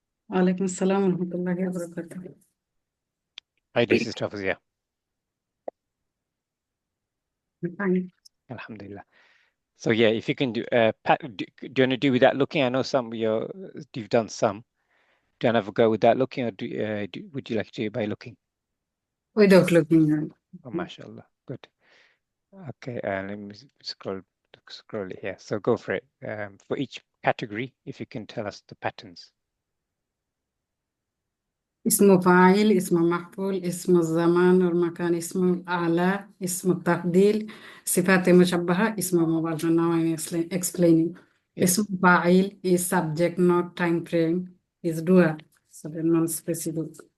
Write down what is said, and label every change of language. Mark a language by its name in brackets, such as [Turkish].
[Arabic] وعليكم السلام ورحمة الله وبركاته. [English] How you doing, Sister Fawzia? Fine. [Arabic] Alhamdulillah. [English] So yeah, if you can do, do you want to do without looking? I know some of you've done some. Do you want to have a go without looking, or would you like to do it by looking? Without looking at Oh, mashallah, good. Okay, let me scroll it here. So go for it. For each category, if you can tell us the patterns. [Arabic] اسم فاعل اسم مفعول اسم الزمان والمكان اسم الأعلى اسم التفضيل صفات مشبهة اسم مبالغة. [English] Now I'm explaining. Yes. اسم فاعل is subject not time frame is dual, so the non-specific.